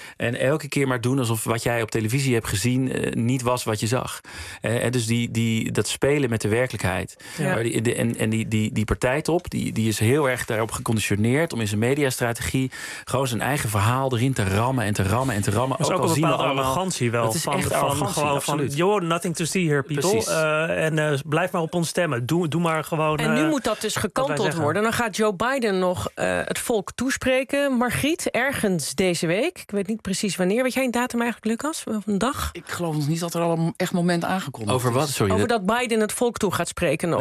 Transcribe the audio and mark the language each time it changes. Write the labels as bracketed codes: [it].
[nl] En elke keer maar doen alsof wat jij op televisie hebt gezien niet was wat je zag. Dus dat spelen met de werkelijkheid. Ja. Die partijtop, die is heel erg daarop geconditioneerd om in zijn mediastrategie gewoon zijn eigen verhaal erin te rammen en te rammen en te rammen. Ja, is ook een bepaalde arrogantie wel. Het is echt arrogantie, [en] van, you're nothing to see here, people. [nl] Blijf maar op ons stemmen. Doe maar gewoon... En nu moet dat dus gekanteld worden. Dan gaat Joe Biden nog het volk toespreken. Margriet, ergens deze week. Ik weet niet precies wanneer. Weet jij een datum eigenlijk, Lucas? Of een dag? Ik geloof niet dat er al een echt moment aangekondigd over wat? Sorry, is. Over dat Biden het volk toe gaat spreken nog.